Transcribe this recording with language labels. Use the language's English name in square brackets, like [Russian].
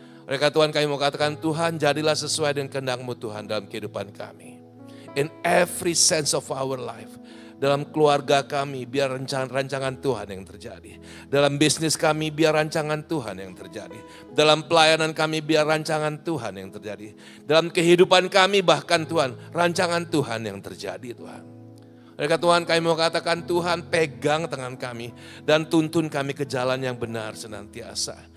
[Indonesian] Oleh karena Tuhan kami mau katakan, Tuhan jadilah sesuai dengan kehendak-Mu Tuhan dalam kehidupan kami. [English] In every sense of our life. [Indonesian] Dalam keluarga kami biar rancangan Tuhan yang terjadi. Dalam bisnis kami biar rancangan Tuhan yang terjadi. Dalam pelayanan kami biar rancangan Tuhan yang terjadi. Dalam kehidupan kami bahkan Tuhan, rancangan Tuhan yang terjadi Tuhan. Oleh karena Tuhan kami mau katakan, Tuhan pegang tangan kami dan tuntun kami ke jalan yang benar senantiasa.